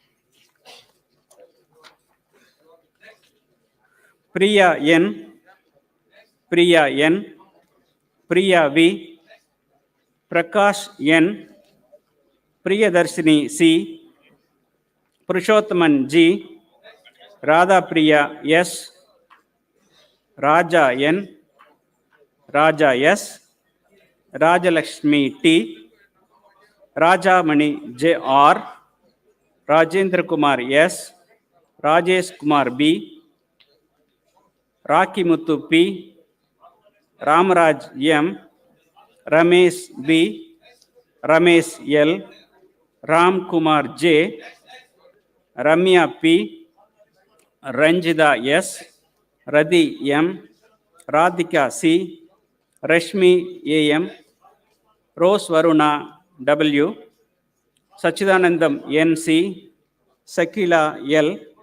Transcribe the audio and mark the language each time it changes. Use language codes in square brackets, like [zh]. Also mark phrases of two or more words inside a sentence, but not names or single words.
[en] Priya N, Priya N, Priya V, Prakash N, Priyadarshini C, Purushothaman G, Radha Priya S, Raja N, Raja S, Rajalakshmi T, Rajamani J R, Rajendra Kumar S, Rajesh Kumar B, Raki Muthu P, Ramaraj M, Ramesh B, Ramesh L, Ram Kumar J, Ramya P, Ranjida S, Radhi M, Radhika C, Rashmi A M, Rose Varuna W, Sachidanandam N C, Sakila L,